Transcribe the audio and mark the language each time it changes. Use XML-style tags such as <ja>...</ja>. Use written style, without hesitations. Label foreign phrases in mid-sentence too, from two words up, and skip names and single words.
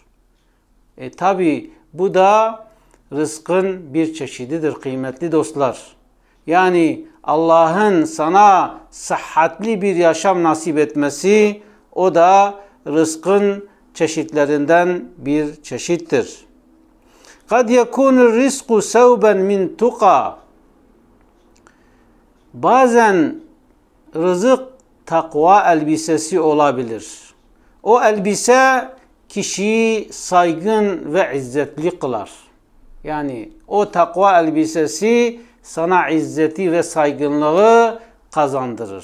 <tr>Tabi bu da rızkın bir çeşididir kıymetli dostlar. Yani Allah'ın sana sıhhatli bir yaşam nasip etmesi o da rızkın çeşitlerinden bir çeşittir.</tr> <ar>قَدْ يَكُونُ الرِّزْقُ سَوْبًا مِنْ تُقَى.</ar> <tr>Bazen rızık takva elbisesi olabilir. O elbise kişiyi saygın ve izzetli kılar. Yani o takva elbisesi sana izzeti ve saygınlığı kazandırır.</tr>